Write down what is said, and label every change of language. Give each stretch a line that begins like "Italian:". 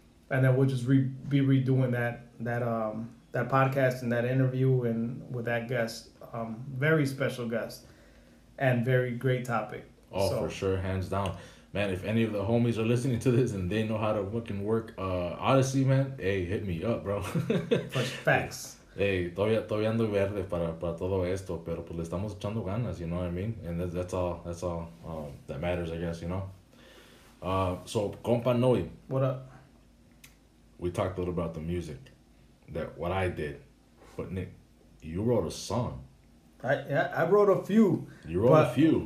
English: And then we'll just be redoing that podcast and that interview and with that guest. Very special guest and very great topic. Oh, for sure, hands down. Man, if any of the homies are listening to this and they know how to fucking work Odyssey, man, hey, hit me up, bro. Facts.
Spanish: Hey, todavía ando verde para todo esto, pero pues le estamos echando ganas,
English: you know what I mean? And that's all that matters, I guess, you know? So, Compa Noi. What up? We talked a little about the music, what I did. But Nick, you wrote a song. I wrote a few. You wrote a few.